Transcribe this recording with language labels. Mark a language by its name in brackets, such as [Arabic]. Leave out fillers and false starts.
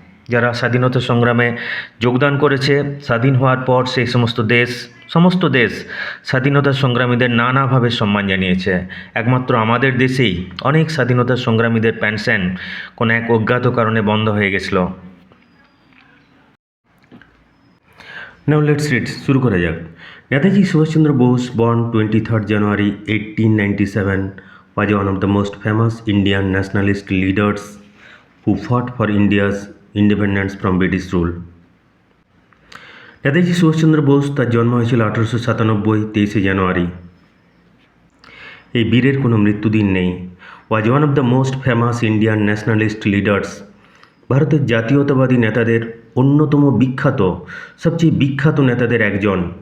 [Bangla] যারা স্বাধীনতা সংগ্রামে যোগদান করেছে, স্বাধীন হওয়ার পর সেই সমস্ত দেশ স্বাধীনতা সংগ্রামীদের নানাভাবে সম্মান জানিয়েছে। একমাত্র আমাদের দেশেই অনেক স্বাধীনতা সংগ্রামীদের পেনশন কোনো এক অজ্ঞাত কারণে বন্ধ হয়ে গেছিল। [English] Now let's read. [Bangla] শুরু করা যাক। [English] Netaji Subhash Chandra Bose, born 23rd January 1897, was one of the most famous Indian nationalist leaders who fought for India's independence from British rule. [Bangla] Netaji Subhash Chandra Bose, তার জন্ম হয়েছিল 1897 23শে জানুয়ারি। এই বীরের কোনো মৃত্যুদিন নেই। [English] was one of the most famous Indian nationalist leaders, [Bangla] ভারতের জাতীয়তাবাদী নেতাদের অন্যতম সবচেয়ে বিখ্যাত নেতাদের একজন।